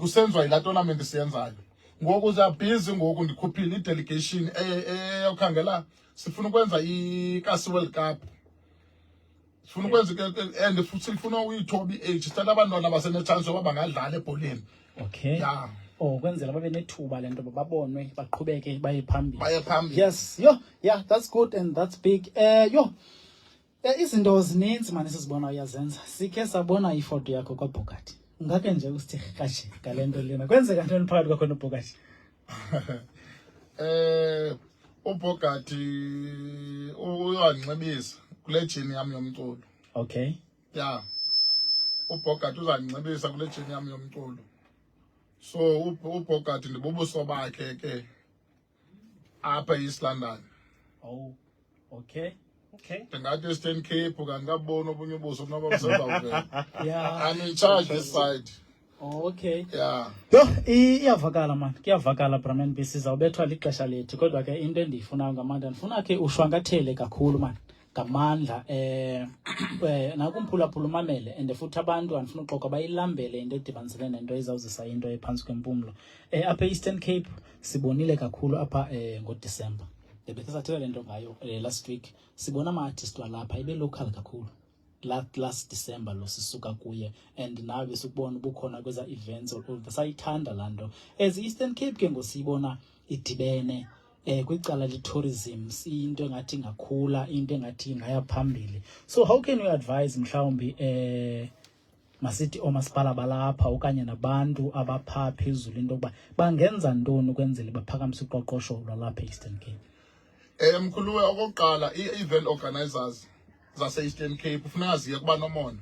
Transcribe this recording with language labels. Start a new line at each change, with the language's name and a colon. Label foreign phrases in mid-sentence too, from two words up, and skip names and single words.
Xhosa: Kusenziwa yilaa tournament siyenzayo. Ngoku siyabhizi ngoku ndikhuphile i-delegation eyokhangela sifuna ukwenza i-Kasi World Cup. Sifuna ukwenza and futhi sifuna uyithoba i-age sithatha abantwana basenechance yoba bangadlala ebholeni.
English: Okay. Yeah.
Xhosa: Kwenzela babe nethuba lento babonwe baqhubeke baye phambili. Baye phambili.
English: Yes. Yeah, that's good and that's big.
Xhosa: Izinto zininzi manje sizibona uyazenza. Sikhe sabona ifoto yakho kwaBhokati. Ngake nje usithi kashe ngalento lena. Kwenzeka ntoni phakathi kwakho noBhokati? uBhokati uyanginxibisa kule jini yami yomculo.
English: Okay. Yeah.
Xhosa: uBhokati uzanginxibisa kule jini yami yomculo. So uBhokati ndibubuso bakhe ke apha eEast London.
English: Oh. Okay. Okay.
Xhosa: Ndingathi Eastern Cape kanti obunye ubuso kunoba busezawuvela.
English: Yeah. I'm in charge this side. Oh, okay. Yeah.
Xhosa: Yo, iyavakala man. Kuyavakala Brahman B sizawubethwa lixesha lethu kodwa ke into endiyifunayo ngamandla ndifuna ke ushwankathele kakhulu man. Ngamandla nakumphulaphula umamele and futhi abantu andifuna uxoxa bayilambele into edibanisele nento ezawuzisa into ephansi kwempumlo. Apha eEastern Cape sibonile kakhulu apha ngoDisemba. Bethe sathela lento ngayo
English: last week
Xhosa: sibona ama-artist walapha ibe local kakhulu.
English: Last December
Xhosa: lo sisuka kuye and nawe besukubona ubukhona kweza events sayithanda lanto as Eastern Cape ke ngosibona idibene kwicala le-tourism into engathi ngakhula into engathi ngaya phambili.
English: So how can you advise
Xhosa: mhlawumbi masithi omasipala balapha okanye nabantu abapha phezulu into yokuba bangenza ntoni ukwenzela baphakamise uqoqosho lwalapha eEastern Cape? Mkhuluwe okokuqala i-event organizers zase-Eastern Cape kufuneka ziye kuba nomona.